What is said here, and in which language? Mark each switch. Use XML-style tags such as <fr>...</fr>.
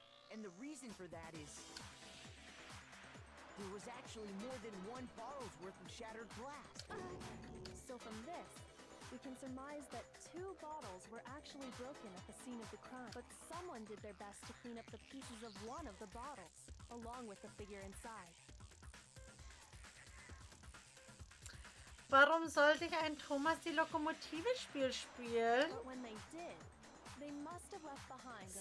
<en>And the reason for that is there was actually more than one bottle's worth of shattered glass. So from this, we can surmise that 2 bottles were actually broken at the scene of the crime. But someone did their best to clean up the pieces of one of the bottles, along with the figure inside.</en> <de>Warum sollte ich ein Thomas die Lokomotive-Spiel spielen?</de> <en>But when they did, they must have left behind a</en>